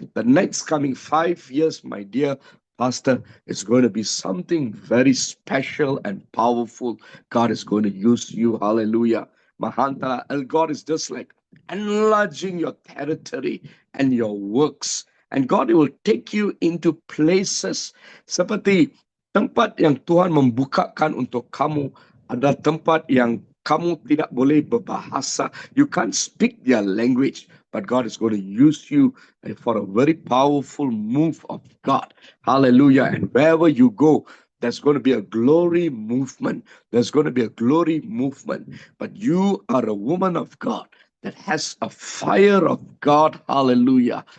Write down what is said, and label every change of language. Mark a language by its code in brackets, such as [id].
[en] The next coming 5 years, my dear Pastor, it's going to be something very special and powerful. God is going to use you. Hallelujah. Mahantala. And God is just like enlarging your territory and your works. And God will take you into places [ms] seperti tempat yang Tuhan membukakan untuk kamu adalah tempat yang kamu tidak boleh berbahasa. [en] You can't speak their language, but God is going to use you for a very powerful move of God. Hallelujah. And wherever you go, there's going to be a glory movement. There's going to be a glory movement. But you are a woman of God that has a fire of God. Hallelujah.